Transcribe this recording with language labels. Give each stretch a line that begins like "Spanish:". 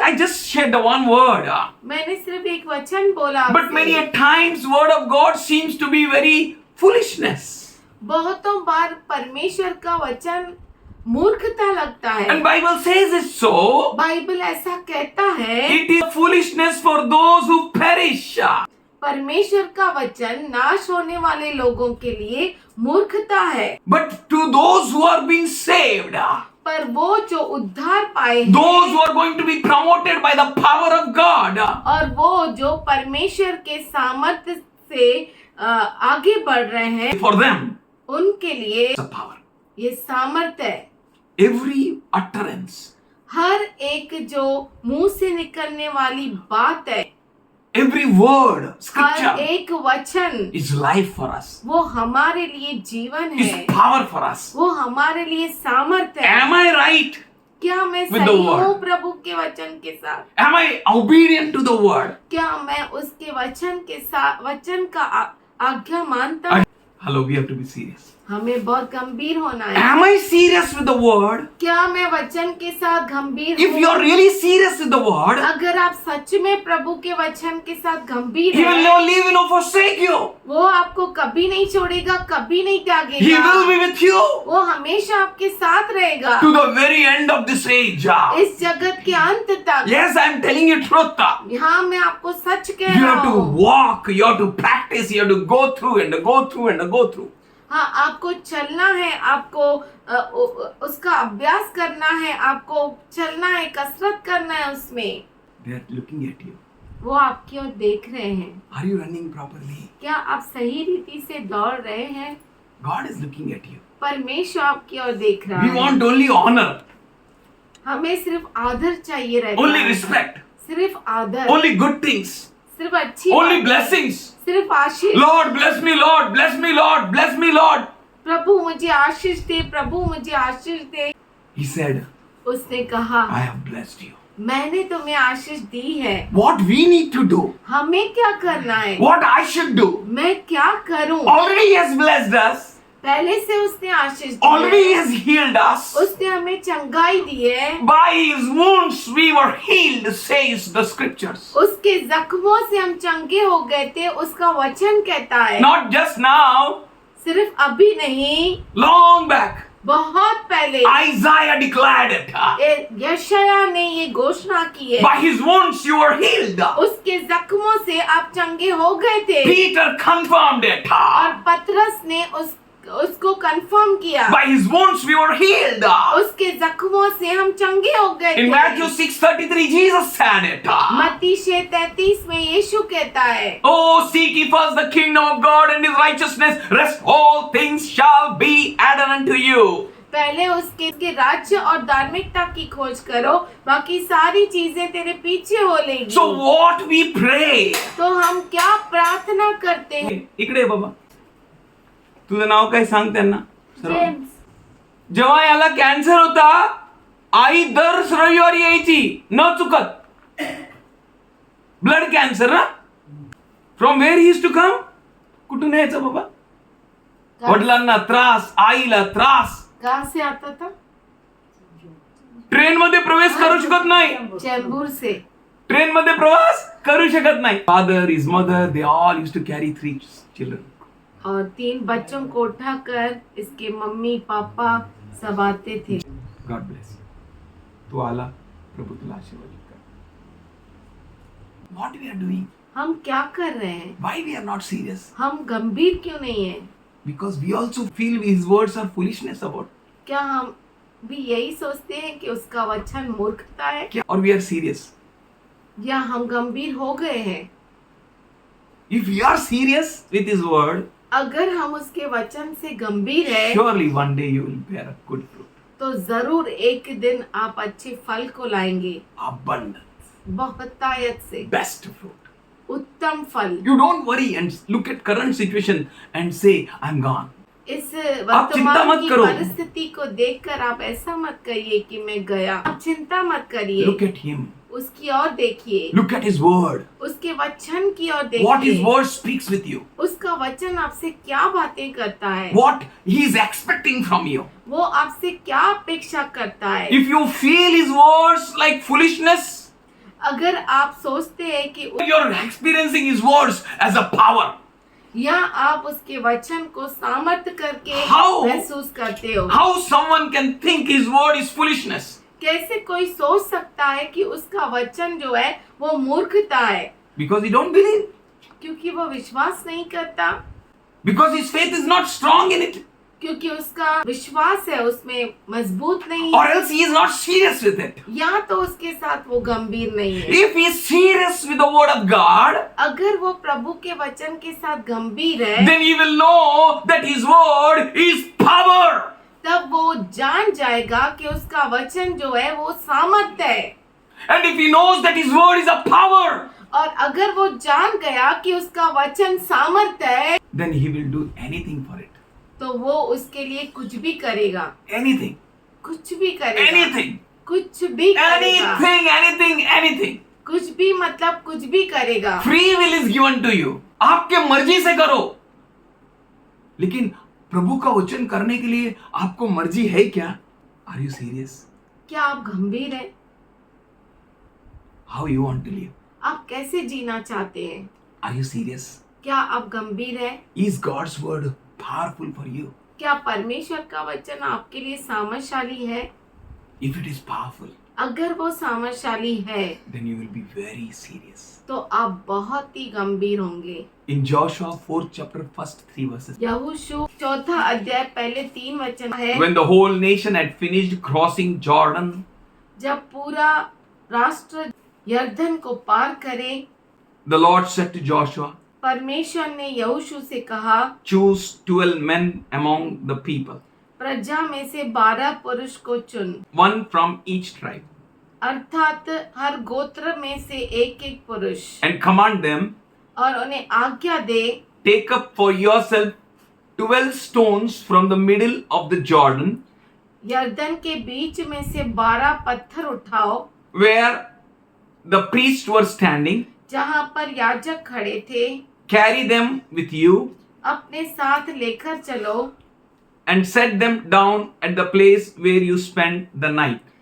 English: I just shared one word.
Hindi: मैंने सिर्फ एक वचन बोला
English: But many a times word of God seems to be very foolishness.
Hindi: बहुतों बार परमेश्वर का वचन मूर्खता लगता है।
English: And Bible says it so.
Hindi: Bible ऐसा कहता है,
English: It is foolishness for those who perish.
Hindi: परमेश्वर का वचन नाश होने वाले लोगों के लिए मूर्खता है,
English: But to those who are being saved,
Hindi: पर वो जो उद्धार पाए हैं,
English: those who are going to be promoted by the power of God,
Hindi: और वो जो परमेश्वर के सामर्थ्य से आगे बढ़ रहे हैं,
English: for them,
Hindi: उनके लिए
English: the power.
Hindi: ये सामर्थ्य है।
English: Every utterance,
Hindi: हर एक जो मुंह से निकलने वाली बात है,
English: every word,
Hindi: हर
English: scripture
Hindi: एक वचन,
English: is life for us,
Hindi: वो हमारे लिए जीवन
English: is
Hindi: है,
English: power for us.
Hindi: वो हमारे लिए सामर्थ्य है।
English: Am I right?
Hindi: क्या मैं
English: With the
Hindi: सही
English: word.
Hindi: हूँ प्रभु के वचन के साथ?
English: Am I obedient to the word?
Hindi: क्या मैं उसके वचन के साथ वचन का आज्ञा मानता हूँ?
English: Hello, we have to be serious.
Hindi: हमें बहुत गंभीर होना है।
English: Am I serious with the word?
Hindi: क्या मैं वचन के साथ गंभीर
English: If you are
Hindi: हूँ?
English: really serious with the word,
Hindi: अगर आप सच में प्रभु के वचन के साथ गंभीर
English: He will
Hindi: हैं,
English: never leave you nor forsake you.
Hindi: वो आपको कभी नहीं छोड़ेगा, कभी नहीं
English: He
Hindi: त्यागेगा।
English: will be with you
Hindi: वो हमेशा आपके साथ रहेगा
English: to the very end of this age.
Hindi: इस जगत के अंत तक।
English: Yes, I am telling you truth.
Hindi: यहाँ मैं आपको सच कह
English: You
Hindi: रहा
English: have to
Hindi: हूँ।
English: walk, you have to practice, you have to go through and go through and go through.
Hindi: हाँ, आपको चलना है, आपको उसका अभ्यास करना है, आपको चलना है, कसरत करना है उसमें।
English: They are looking at you.
Hindi: वो आपकी ओर देख रहे हैं।
English: Are you running properly?
Hindi: क्या आप सही रीति से दौड़ रहे हैं?
English: God is looking at you.
Hindi: परमेश्वर आपकी ओर देख रहा
English: We
Hindi: है।
English: want only honor,
Hindi: हमें सिर्फ आदर चाहिए रहता
English: only
Hindi: है।
English: respect,
Hindi: सिर्फ आदर,
English: only good things,
Hindi: सिर्फ अच्छी
English: only
Hindi: बातें,
English: blessings.
Hindi: सिर्फ आशीष।
English: Lord, bless me, Lord, bless me, Lord, bless me, Lord.
Hindi: प्रभु मुझे आशीष दे, प्रभु मुझे आशीष दे।
English: He said,
Hindi: उसने कहा,
English: I have blessed you.
Hindi: मैंने तुम्हें आशीष दी है।
English: What we need to do,
Hindi: हमें क्या करना है?
English: what I should do.
Hindi: मैं क्या करूं?
English: Already He has blessed us.
Hindi: पहले से उसने आशीष दी
English: Already He
Hindi: है।
English: has healed us.
Hindi: उसने हमें चंगाई दी है।
English: By His wounds we were healed, says the scriptures.
Hindi: उसके जख्मों से हम चंगे हो गए थे, उसका वचन कहता है।
English: Not just now,
Hindi: सिर्फ अभी नहीं,
English: long back.
Hindi: बहुत पहले
English: Isaiah declared it.
Hindi: यशायाह ने ये घोषणा की है।
English: By His wounds you were healed.
Hindi: उसके जख्मों से आप चंगे हो गए थे।
English: Peter confirmed it.
Hindi: और पतरस ने उसको कंफर्म किया।
English: By His wounds we were healed.
Hindi: उसके जख्मों से हम चंगे हो गए
English: In
Hindi: थे।
English: Matthew 6:33 Jesus said it.
Hindi: मत्ती 6:33 में यीशु कहता है,
English: Oh, seek ye first the kingdom of God and His righteousness, rest all things shall be added unto you.
Hindi: पहले उसके राज्य और धार्मिकता की खोज करो, बाकी सारी चीजें तेरे पीछे हो लेगी।
English: So what we pray.
Hindi: तो हम क्या प्रार्थना करते हैं?
Marathi: इकडे ये बाबा, तुझं नाव काय सांग त्यांना? जेम्स, जेव्हा याला कॅन्सर होता आई दर रविवारी यायची न चुकत. ब्लड कॅन्सर ना.
English: From where he is to come.
Marathi: कुठून यायचं बाबा. वडिलांना त्रास, आईला त्रास.
Hindi: कहाँ से आता था?
Marathi: ट्रेन मध्ये प्रवेश करू शकत नाही.
Hindi: चेंबूर से.
Marathi: ट्रेन मध्ये प्रवास करू शकत नाही.
English: Father, his mother, they all used to carry 3 children.
Hindi: और 3 बच्चों को उठाकर इसके मम्मी पापा सब आते थे.
English: God bless.
Marathi: तू आला, प्रभू तुला आशीर्वाद कर.
English: What we are doing.
Hindi: हम क्या कर रहे हैं?
English: Why we are not serious.
Hindi: हम गंभीर क्यों नहीं है?
English: Because we also feel his words are foolishness about.
Hindi: क्या हम भी यही सोचते हैं कि उसका वचन मूर्खता है? और
English: We are serious.
Hindi: या हम गंभीर हो गए हैं?
English: if you are serious with his word,
Hindi: अगर हम उसके वचन से गंभीर है
English: surely one day you will bear a good fruit.
Hindi: तो जरूर एक दिन आप अच्छे फल को लाएंगे.
English: Abundance.
Hindi: बहुतायत से.
English: Best fruit.
Hindi: उत्तम फल.
English: You don't worry and look at current situation and say, I'm gone.
Hindi: इस चिंता वर्तमान मत की करो. परिस्थिति को देखकर आप ऐसा मत करिए कि मैं गया. आप चिंता मत करिए.
English: Look at him.
Hindi: उसकी ओर देखिए.
English: Look at his word.
Hindi: उसके वचन की ओर
English: What his
Hindi: देखिए.
English: word speaks with you.
Hindi: उसका वचन आपसे क्या बातें करता है.
English: What he is expecting from you.
Hindi: वो आपसे क्या अपेक्षा करता है.
English: If you feel his words like foolishness,
Hindi: अगर आप सोचते हैं कि
English: you're experiencing his words as a power.
Hindi: या आप उसके वचन को सामर्थ्य करके
English: How?
Hindi: महसूस करते हो.
English: How someone can think his word is foolishness?
Hindi: कैसे कोई सोच सकता है कि उसका वचन जो है वो मूर्खता है.
English: Because he don't believe.
Hindi: क्योंकि वो विश्वास नहीं करता.
English: Because his faith is not strong in it.
Hindi: क्योंकि उसका विश्वास है उसमें मजबूत नहीं
English: Or
Hindi: है.
English: else he is not serious with it.
Hindi: या तो उसके साथ वो गंभीर नहीं है.
English: If he is serious with the word of God,
Hindi: अगर वो प्रभु के वचन के साथ गंभीर है
English: then he will know that his word is power.
Hindi: तब वो जान जाएगा कि उसका वचन जो है वो सामर्थ्य है.
English: And if he knows that his word is a power,
Hindi: और अगर वो जान गया कि उसका वचन सामर्थ्य है
English: then he will do anything for it.
Hindi: तो वो उसके लिए कुछ भी करेगा.
English: Anything.
Hindi: कुछ भी करेगा.
English: Anything.
Hindi: कुछ भी करेगा.
English: Anything.
Hindi: कुछ भी मतलब कुछ भी करेगा.
English: Free will is given to you.
Hindi: आपके मर्जी से करो. लेकिन प्रभु का वचन करने के लिए आपको मर्जी है क्या?
English: Are you serious?
Hindi: क्या आप गंभीर हैं?
English: How you want to live?
Hindi: आप कैसे जीना चाहते हैं?
English: Are you serious?
Hindi: क्या आप गंभीर हैं?
English: Is God's word powerful for you?
Hindi: क्या परमेश्वर का वचन आपके लिए सामर्थशाली है?
English: If it is powerful,
Hindi: अगर वो सामर्थशाली है
English: then you will be very serious.
Hindi: तो आप बहुत ही गंभीर होंगे.
English: In Joshua 4th chapter, first 3 verses.
Hindi: यहोशू 4था अध्याय पहले 3 वचन है.
English: When the whole nation had finished crossing Jordan,
Hindi: जब पूरा राष्ट्र यरदन को पार करे,
English: the Lord said to Joshua,
Hindi: परमेश्वर ने यहोशू से कहा,
English: choose 12 men among the people,
Hindi: प्रजा में से 12 पुरुष को चुन,
English: one from each tribe,
Hindi: अर्थात हर गोत्र में से एक पुरुष,
English: and command them,
Hindi: और उन्हें आज्ञा दे,
English: take up for yourself 12 stones from the middle of the Jordan,
Hindi: यरदन के बीच में से 12 पत्थर उठाओ,
English: where the priests were standing,
Hindi: जहाँ पर याजक खड़े थे,
English: carry them with you,
Hindi: अपने साथ लेकर चलो,
English: and set them down at the place where you spend the night.